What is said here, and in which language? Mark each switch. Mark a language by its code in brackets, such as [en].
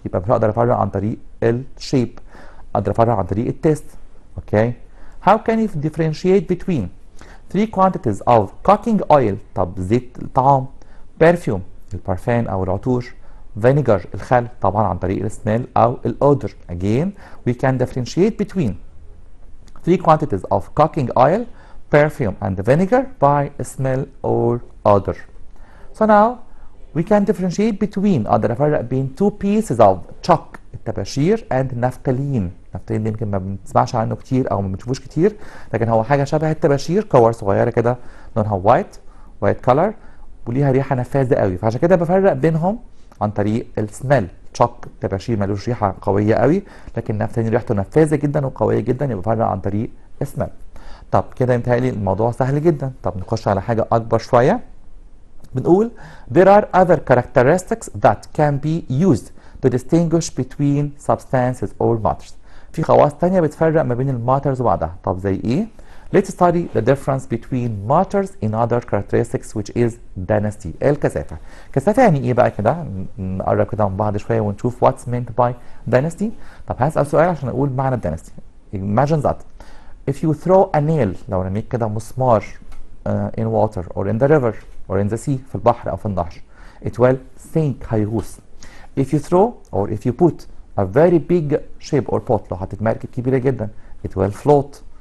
[ar] يبقى مش هقدر افرق عن طريق الشيب، اقدر افرق عن طريق التيست. اوكي. [en] How can you differentiate between 3 quantities of cooking oil؟ [ar] طب زيت الطعام، perfume البارفان او العطور، vinegar الخل، طبعا عن طريق السميل او الاودر. [en] Again we can differentiate between 3 quantities of cooking oil, perfume and vinegar by smell or odor. So now we can differentiate between [ar] أقدر أفرق بين [en] two pieces of chalk الطباشير and نفتالين. [ar] نفتالين ده يمكن ما بنسمعش عنه كتير أو ما بنشوفوش كتير، لكن هو حاجة شبه الطباشير، كور صغيرة كده لونها white color وليها ريحة نفاذة قوي، فعشان كده بفرق بينهم عن طريق السميل. تشوك الطباشير ملوش ريحة قوية قوي، لكن نفتالين ريحته نفاذة جدا وقوية جدا، يبقى بفرق عن طريق السميل. طب كده يمتهيألي الموضوع سهل جدا. طب نخش على حاجة أكبر شوية. بنقول [en] there are other characteristics that can be used to distinguish between substances or matters. [ar] في خواص تانية بتفرق ما بين الماترز وبعضها. طب زي ايه؟ [en] Let's study the difference between matters in other characteristics which is density. [ar] الكثافة. كثافة يعني ايه بقى كده؟ نقرب كده من بعض شوية ونشوف [en] what's meant by density. [ar] طب هسأل سؤال عشان أقول معنى density. [en] Imagine that if you throw a nail، [ar] لو رميت كده مسمار [en] in water or in the river or in the sea، [ar] في البحر أو في النهر، [en] it will sink، هيغوص. if you throw or if you put a very big ship or pot، [ar] لو حطيت مركب كبيرة جدا، [en] it will float.